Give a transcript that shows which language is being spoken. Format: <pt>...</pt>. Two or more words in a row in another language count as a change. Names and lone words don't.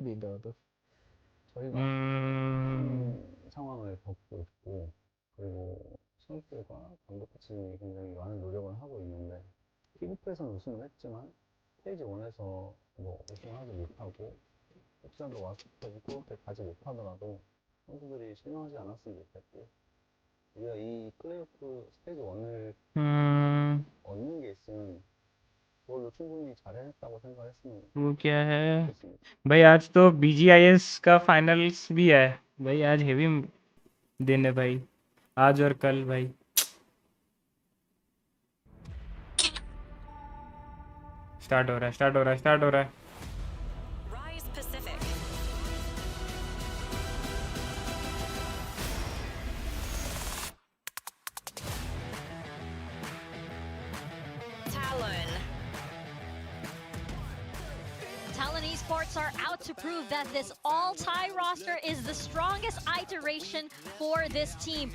<ko>저희가 상황을 겪고 있고 그리고 선수들과 감독 코치님이 굉장히 많은 노력을 하고 있는데 피그프에서는 우승을 했지만 스테이지 1에서 뭐 우승하지 못하고 혹시라도 와스프까지 플레이오프에 가지 못하더라도 선수들이 실망하지 않았으면 좋겠고 우리가 이 플레이오프 스테이지 1을 얻는 게 있으면 그걸로 충분히 잘해냈다고 생각했으면</ko> <hi>वो क्या है</hi> <ko>좋겠습니다.</ko> <hi>भाई आज तो BGIS का फाइनल्स भी है भाई आज हेवी दिन है भाई आज और कल भाई स्टार्ट हो रहा है</hi> <en>Rise Pacific. Talon Esports are out to prove that this all-tie roster is the strongest iteration for this team.</en>